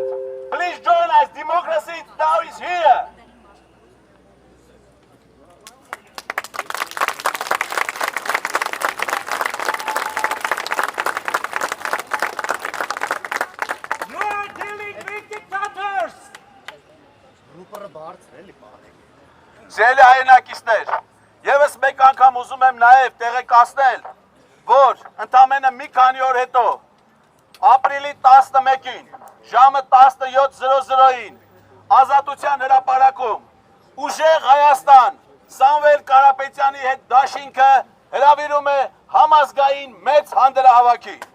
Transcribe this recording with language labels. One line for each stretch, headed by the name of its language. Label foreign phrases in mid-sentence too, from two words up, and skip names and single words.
English: Please join us. Democracy now is here. You are dealing with dictators!
Armenian: Ձեր հայրենակիցներ, եւս մեկ անգամ ուզում եմ նաեւ տեղեկացնել, որ ընդամենը մի քանի օր հետո ապրիլի 11-ին ժամը 17:00-ին Ազատության հրապարակում ուժեղ Հայաստան Սամվել Կարապետյանի հետ դաշինքը հրավիրում է համազգային մեծ հանդրահավաքի։